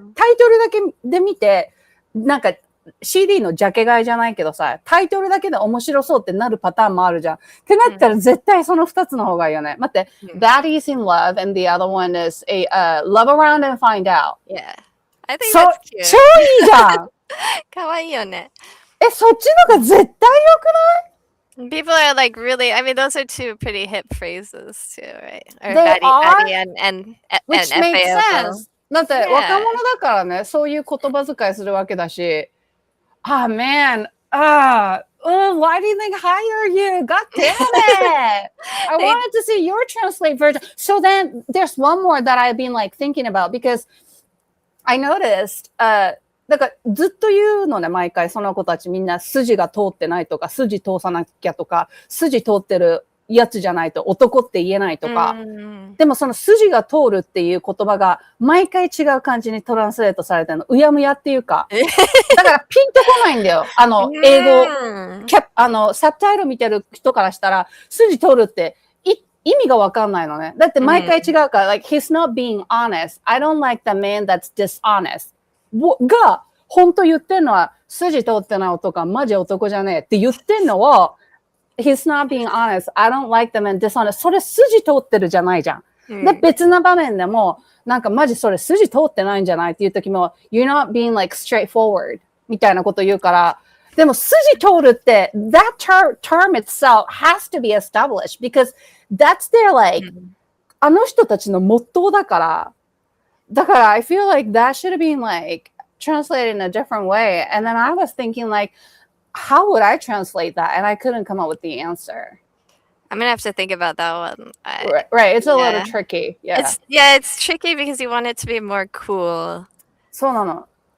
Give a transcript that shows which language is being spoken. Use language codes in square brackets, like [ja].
[ja] タイトルだけで見て、なんか CD のジャケ買いじゃないけどさ、タイトルだけで面白そうってなるパターンもあるじゃん。ってなったら絶対その2つの方がいいよね。待って、 [en] Baddies in Love and the other one is Love Around and Find Out. Yeah. I think that's cute. [ja] 超いいじゃん。かわいいよね。そっちのが絶対良くない [en] ？People are like really, I mean, those are two pretty hip phrases too, right? Or They baddie and Which makes sense. [ja] だって若者だからね、そういう言葉遣いするわけだし、 [en] man, why do you think hire you? God damn it! I wanted to see your translate version. So then there's one more that I've been like thinking about because I noticed, [ja] だからずっと言うのね、毎回その子たちみんな筋が通ってないとか、筋通さなきゃとか、筋通ってるやつじゃないと男って言えないとか。でもその筋が通るっていう言葉が毎回違う感じにトランスレートされてるの。うやむやっていうか。だからピンとこないんだよ。英語、サブタイル見てる人からしたら、筋通るって意味がわかんないのね。だって毎回違うから、 [en] like, he's not being honest. I don't like the man that's dishonest. [ja] が、本当言ってんのは、筋通ってない男はマジ男じゃねえって言ってんのを、 [en] he's not being honest. I don't like them and dishonest. [ja] それ筋通ってるじゃないじゃん。で、別な場面でも、なんかマジそれ筋通ってないんじゃないっていう時も、 [en] you're not being like straightforward [ja] みたいなこと言うから、でも筋通るって、 [en] that term itself has to be established because that's their like, [ja] あの人たちのモットーだから、だから、 [en] I feel like that should have been like, translate it in a different way. And then I was thinking like, how would I translate that? And I couldn't come up with the answer. I'm gonna have to think about that one. Right. It's a little tricky. Yeah. It's tricky because you want it to be more cool. [ja] そうなの.